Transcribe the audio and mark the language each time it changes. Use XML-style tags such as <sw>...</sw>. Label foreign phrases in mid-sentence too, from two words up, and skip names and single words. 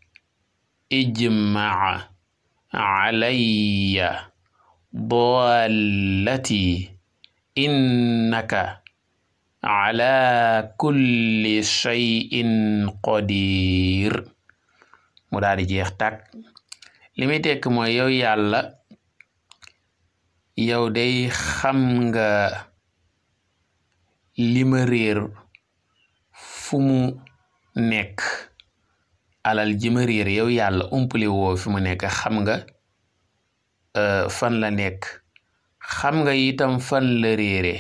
<ar>إجماعا علي دلت إنك على كل شيء قدير.</ar> <wo>mu daal di jeex tàkk. li muy tekk mooy yow yàlla yow day xam nga li ma réer fu mu nekk. alal ji ma réer yow yàlla umpale woo fi mu nekk xam nga fan la nekk xam nga itam fan la réere.</wo>